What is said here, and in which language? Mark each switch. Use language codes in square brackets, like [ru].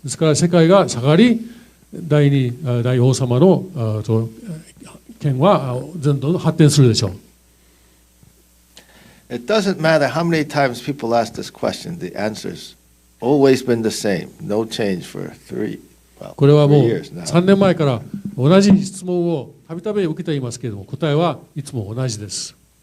[ja] ですから世界が下がり、大王様の権はどんどん発展するでしょう。 [en] It doesn't matter how many times people ask this question, the answer's always been the same. No change for 3 [ja] これはもう [en] years now. [ja] 3年前から同じ質問をたびたび受けていますけれども、答えはいつも同じです。